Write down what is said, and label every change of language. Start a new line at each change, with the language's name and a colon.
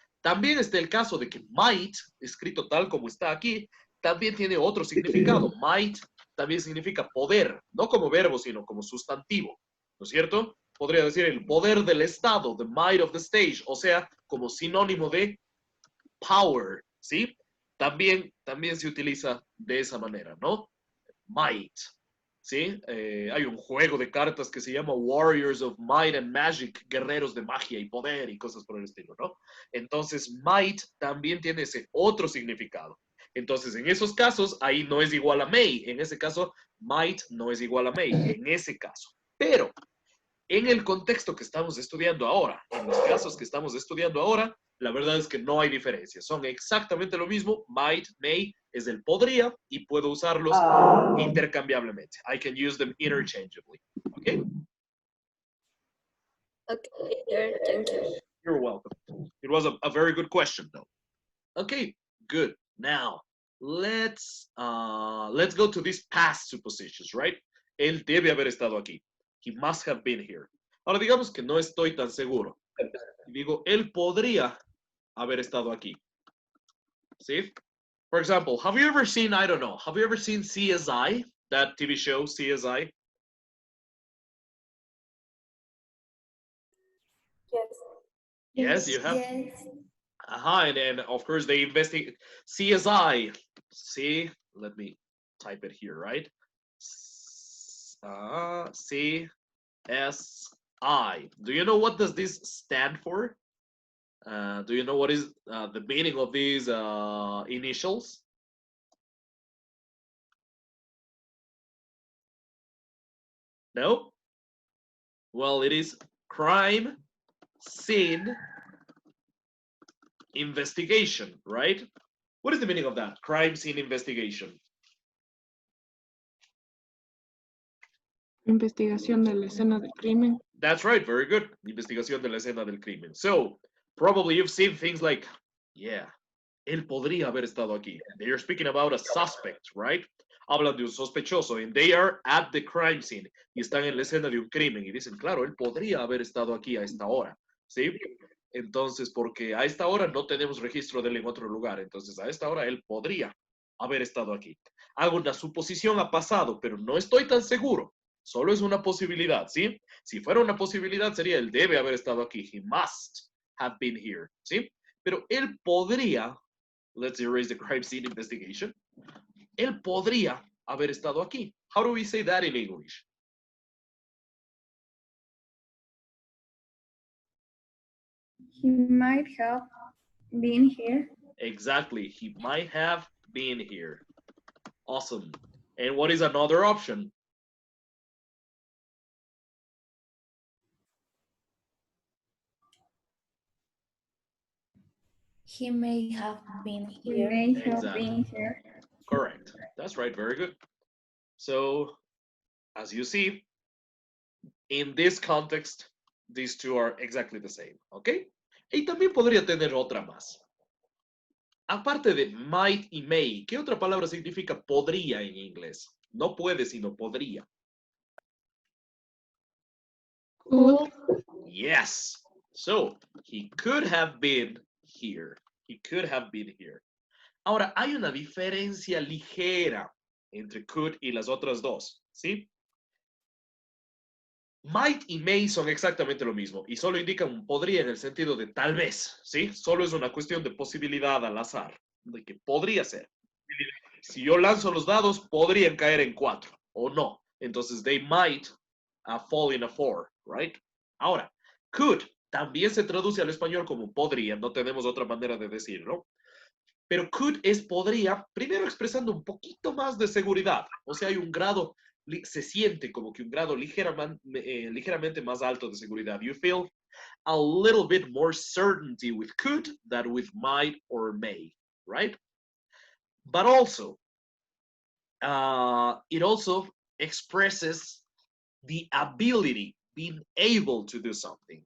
Spanish: También está el caso de que might, escrito tal como está aquí, también tiene otro significado. Might también significa poder, no como verbo, sino como sustantivo, ¿no es cierto? Podría decir el poder del Estado,
English: the might of the state,
Spanish: o sea, como sinónimo de power, ¿sí? También se utiliza de esa manera, ¿no? Might. ¿sí? Hay un juego de cartas que se llama Warriors of Might and Magic, guerreros de magia y poder y cosas por el estilo, ¿no? Entonces, might también tiene ese otro significado. Entonces, en esos casos, ahí no es igual a may. En ese caso, might no es igual a may, en ese caso. Pero, en el contexto que estamos estudiando ahora, en los casos que estamos estudiando ahora, la verdad es que no hay diferencia. Son exactamente lo mismo. Might, may es el podría y puedo usarlos intercambiablemente.
English: I can use them interchangeably. Okay? Okay, teacher, thank you. You're welcome. It was a very good question, though. Okay, good. Now, let's go to these past suppositions, right?
Spanish: Él debe haber estado aquí.
English: He must have been here.
Spanish: Ahora digamos que no estoy tan seguro. Digo, él podría haber estado aquí. ¿Sí?
English: For example, have you ever seen, I don't know, have you ever seen CSI, that TV show, CSI? Yes, you have. Yes. And then of course they investigate CSI. See, let me type it here, right? CSI. Do you know what does this stand for? Do you know what is the meaning of these initials? No? Well, it is crime scene investigation, right? What is the meaning of that? Crime scene investigation.
Spanish: Investigación de la escena del crimen.
English: That's right, very good.
Spanish: Investigación de la escena del crimen.
English: So, probably you've seen things like, yeah,
Spanish: él podría haber estado aquí.
English: They're speaking about a suspect, right?
Spanish: Hablan de un sospechoso,
English: and they are at the crime scene.
Spanish: Y están en la escena de un crimen. Y dicen, claro, él podría haber estado aquí a esta hora, ¿sí? Entonces, porque a esta hora no tenemos registro de él en otro lugar. Entonces, a esta hora él podría haber estado aquí. Hago una suposición a pasado, pero no estoy tan seguro. Solo es una posibilidad, ¿sí? Si fuera una posibilidad, sería él debe haber estado aquí.
English: He must have been here, ¿sí?
Spanish: Pero él podría,
English: let's erase the crime scene investigation.
Spanish: Él podría haber estado aquí.
English: How do we say that in English? He might have been here. Exactly. He might have been here. Awesome. And what is another option? He may have been He here. may have Exactly. been here. Correct. That's right. Very good. So, as you see, in this context, these two are exactly the same.
Spanish: ¿Ok? Y también podría tener otra más. Aparte de might y may, ¿qué otra palabra significa podría en inglés? No puede, sino podría.
English: Could. Yes. So, he could have been here. He could have been here.
Spanish: Ahora, hay una diferencia ligera entre could y las otras dos, ¿sí? Might y may son exactamente lo mismo y solo indican un podría en el sentido de tal vez, ¿sí? Solo es una cuestión de posibilidad al azar, de que podría ser. Si yo lanzo los dados, podrían caer en 4 o no.
English: Entonces, they might fall in a 4, right?
Spanish: Ahora, could también se traduce al español como podría, no tenemos otra manera de decirlo. Pero could es podría, primero expresando un poquito más de seguridad. O sea, hay un grado, se siente como que un grado ligeramente más alto de seguridad.
English: You feel a little bit more certainty with could than with might or may, right? But also, it also expresses the ability, being able to do something.